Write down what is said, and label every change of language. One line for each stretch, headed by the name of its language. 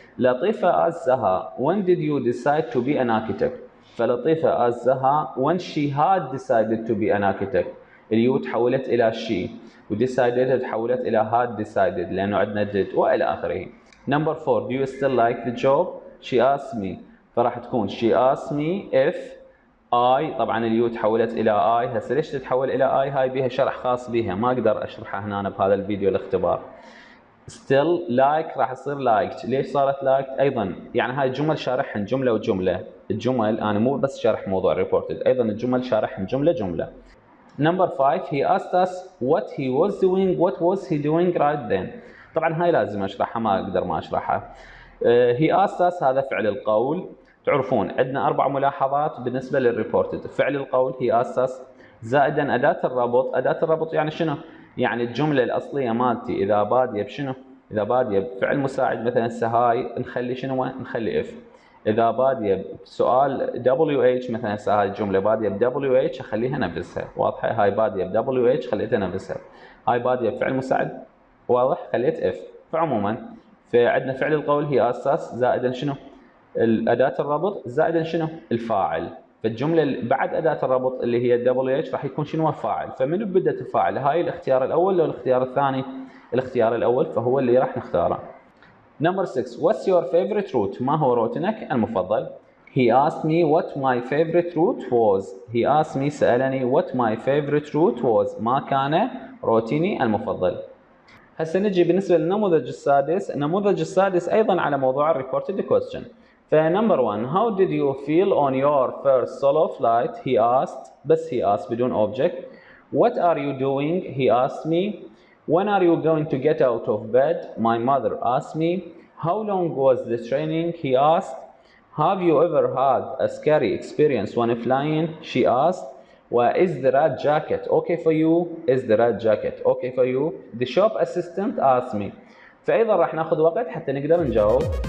English: لطيفة asked Zaha when did you decide to be an architect فلطيفة asked Zaha when she had decided to be an architect
Arabic: اليو تحولت الى
English: she وdecided
Arabic: تحولت الى
English: had decided
Arabic: لانه عندنا
English: did
Arabic: والى اخره.
English: Number 4 do you still like the job she asked me
Arabic: فراح تكون
English: she asked me if I
Arabic: طبعا اليو تحولت الى
English: I.
Arabic: هسه ليش تتحول الى I هاي بيها شرح خاص بيها ما اقدر اشرحها هنا بهذا الفيديو الاختبار.
English: still like
Arabic: راح يصير
English: liked.
Arabic: ليش صارت liked ايضا يعني هاي الجمل شارحهن جمله وجمله. الجمل انا مو بس شرح موضوع ريبورتد ايضا الجمل شارحهن جمله.
English: Number 5 he asked us what he was doing. What was he doing right then.
Arabic: طبعا هاي لازم اشرحها ما اقدر ما اشرحها.
English: he asked us
Arabic: هذا فعل القول. تعرفون عندنا 4 ملاحظات بالنسبة للريبورتد. فعل القول
English: he asked us
Arabic: زائدا أداة الربط. أداة الربط يعني شنو؟ يعني الجملة الأصلية مالتي إذا بادية بشنو؟ إذا بادية بفعل مساعد مثلا هاي نخلي شنو؟ نخلي if. إذا بادية بسؤال WH مثلا هاي الجملة بادية ب WH أخليها نفسها. واضحة؟ هاي بادية ب WH خليتها نفسها. هاي بادية بفعل مساعد واضح؟ خليت if. فعموما فعندنا فعل القول هي أساس زائدا شنو؟ الأداة الربط زائدا شنو؟ الفاعل. فالجملة بعد أداة الربط اللي هي WH راح يكون شنو؟ الفاعل. فمن بدأت الفاعل؟ هاي الاختيار الأول ولا الاختيار الثاني؟ الاختيار الأول، فهو اللي راح نختاره.
English: Number 6. What's your favorite route?
Arabic: ما هو روتنك المفضل؟
English: He asked me what my favorite route was. He asked me
Arabic: سألني
English: what my favorite route was.
Arabic: ما كان روتيني المفضل. هسه نجي بالنسبة للنموذج السادس. النموذج السادس أيضا على موضوع reported question.
English: فنمبر 1 how did you feel on your first solo flight? He asked. بس he asked
Arabic: بدون
English: object. What are you doing? He asked me. When are you going to get out of bed? My mother asked me. How long was the training? He asked. Have you ever had a scary experience when flying? She asked. Is the red jacket okay for you? Is the red jacket okay for you? The shop assistant asked me.
Arabic: فأيضا راح ناخذ وقت حتى نقدر نجاوب.